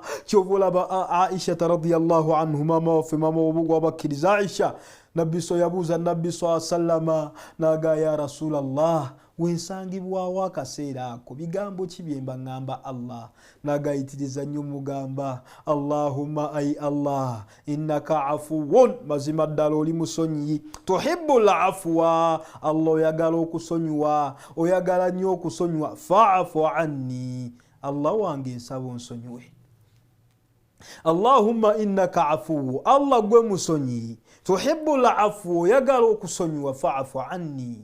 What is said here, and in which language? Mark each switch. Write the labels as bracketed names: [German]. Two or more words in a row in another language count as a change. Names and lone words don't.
[Ganda] Kyovolaba Aisha [Arabic] رضي الله عنه [Ganda] mama wabakkiriza Aisha nabbiso yabuuza nabbi sallama naga [Arabic] يا رسول الله [Ganda] wensangibwawo akaseera ako bigambo ki bye mba ngamba Allah nagayitiriza nnyo mugamba Allahumma ay Allah [Arabic] إنك عفو [Ganda] mazima ddala oli musonyi [Arabic] تحب العفو [Ganda] Allah oyagala okusonyiwa oyagala nnyo okusonyiwa [Arabic] فاعف عني [Ganda] Allah wange nsaba onsonyiwe. [Arabic] اللهم إنك عفو [Ganda] Allah gwe musonyi [Arabic] تحب العفو [Ganda] oyagala okusonyiwa [Arabic] فاعف عني.